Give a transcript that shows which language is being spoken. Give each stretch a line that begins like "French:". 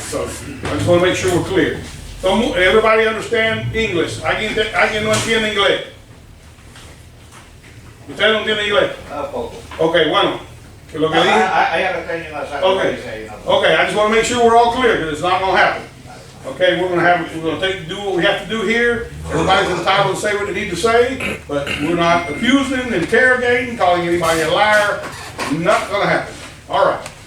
English: So I just want to make sure we're clear. So everybody understand English.
Spanish: ¿Alguien no entiende inglés? ¿Ustedes no entienden inglés? Poco. Okay, bueno. Que lo que dije.
English: I understand you not Okay. Okay, I just want to make sure we're all clear because it's not going to happen. Okay, we're going to do what we have to do here. Everybody's entitled to say what they need to say, but we're not accusing, interrogating, calling anybody a liar. Not going to happen. All right.